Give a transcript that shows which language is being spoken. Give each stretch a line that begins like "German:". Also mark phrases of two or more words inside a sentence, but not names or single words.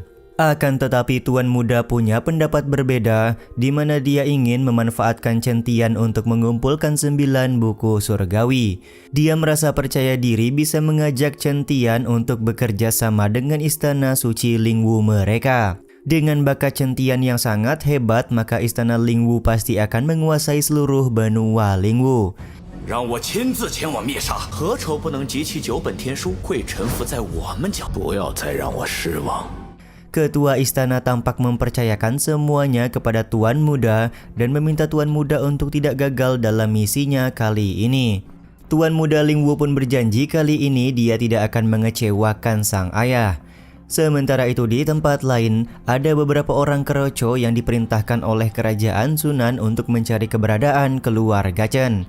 Indonesian: Akan tetapi Tuan Muda punya pendapat berbeda di mana dia ingin memanfaatkan Chen Tian untuk mengumpulkan 9 buku surgawi. Dia merasa percaya diri bisa mengajak Chen Tian untuk bekerja sama dengan istana suci Lingwu mereka. Dengan bakat Chen Tian yang sangat hebat maka istana Lingwu pasti akan menguasai seluruh benua Lingwu.
Chinese: 让我亲自前往灭杀，何愁不能集齐9本天书，会臣服在我们脚？不要再让我失望。
Indonesian: Ketua istana tampak mempercayakan semuanya kepada Tuan Muda dan meminta Tuan Muda untuk tidak gagal dalam misinya kali ini. Tuan Muda Lingwu pun berjanji kali ini dia tidak akan mengecewakan sang ayah. Sementara itu di tempat lain, ada beberapa orang keroco yang diperintahkan oleh kerajaan Sunan untuk mencari keberadaan keluarga Chen.